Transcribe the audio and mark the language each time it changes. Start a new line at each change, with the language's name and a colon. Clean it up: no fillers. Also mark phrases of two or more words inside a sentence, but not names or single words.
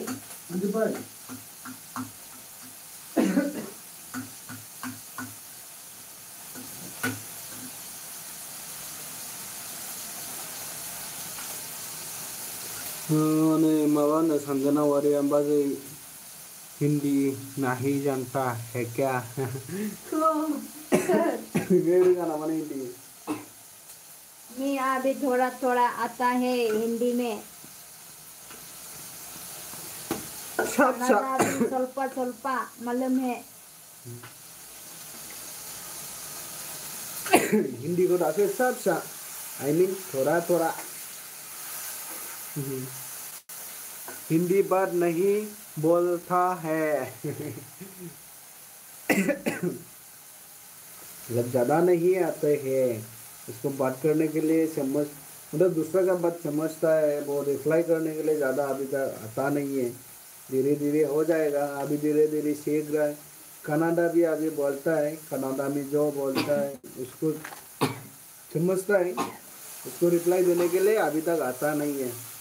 Bodo: हानजोब्बाय ने माबा होनो संजना वारे अंबाजे
Hindi: हिंदी नहीं जानता है क्या मेरे गाना माने हिंदी मैं अभी थोड़ा थोड़ा आता है हिंदी में अच्छा स्वल्प स्वल्प मालूम है हिंदी को
Bodo: दासो फिसा फिसा
English: I mean
Hindi: थोड़ा थोड़ा हिंदी बात नहीं बोलता है मतलब ज़्यादा नहीं आते हैं इसको बात करने के लिए समझ मतलब दूसरा का बात समझता है वो रिप्लाई करने के लिए ज़्यादा अभी तक आता नहीं है धीरे धीरे हो जाएगा अभी धीरे धीरे सीख रहा है कनाडा भी अभी बोलता है कनाडा में जो बोलता है उसको समझता है उसको रिप्लाई देने के लिए अभी तक आता नहीं है